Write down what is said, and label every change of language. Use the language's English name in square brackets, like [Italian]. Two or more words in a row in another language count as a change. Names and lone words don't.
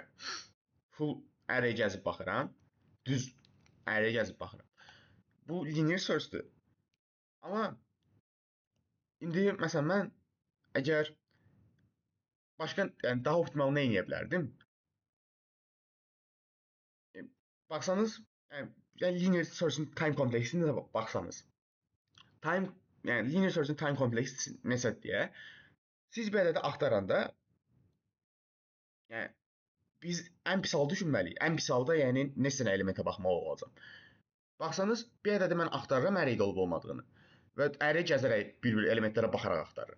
[English] Full array [Azerbaijani] gəzib baxıram. Düz array gəzib baxıram. Bu [English] linear search-dür. [Azerbaijani] Amma indi məsələn mən əgər başqa yəni daha optimal nə edə bilərdim? Baxsanız, yəni [English] linear search-in time complexity-nə [Azerbaijani] baxsanız. Time yəni [English] linear search-in time complexity [Azerbaijani] necədir deyə siz bir ədədi axtaranda yəni biz ən pis halda düşünməliyik. Ən pis halda yəni neçə dənə elementə baxmalı olacam. Baxsanız, bir ədədi mən axtarıram arraydə olub olmadığını və array gəzərək bir-bir elementlərə baxaraq axtarıram.